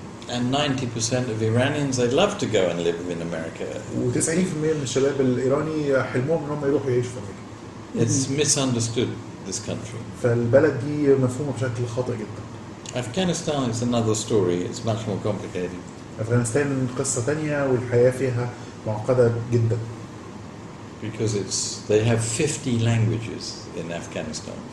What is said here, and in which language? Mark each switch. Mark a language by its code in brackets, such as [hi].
[en] And 90% of Iranians, they love to go and live in America. [ar] و90% من الشباب الايراني حلمهم ان هم يروحوا يعيشوا في امريكا. [en] It's misunderstood, this country. [ar] فالبلد دي مفهومه بشكل خاطئ جدا. [en] Afghanistan is another story. It's much more complicated. [ar] افغانستان قصه تانية والحياه فيها معقده جدا. [en] Because they have 50 languages in Afghanistan.